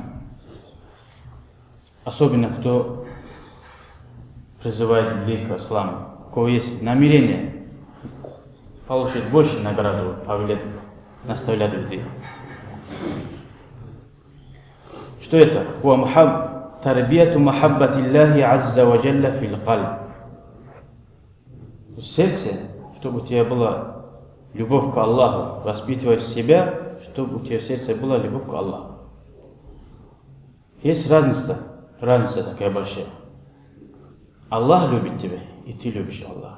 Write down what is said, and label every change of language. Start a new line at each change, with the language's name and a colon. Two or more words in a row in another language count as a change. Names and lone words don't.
Russian: Особенно, кто призывает людей к исламу. У кого есть намерение получить больше награду, наставлять людей. Что это?
Arabic: تربية محبة الله عز وجل في القلب.
Russian: В сердце, чтобы у тебя была любовь к Аллаху, воспитывать себя, чтобы у тебя в сердце была любовь к Аллаху. Есть разница такая большая. Аллах любит тебя, и ты любишь Аллаха.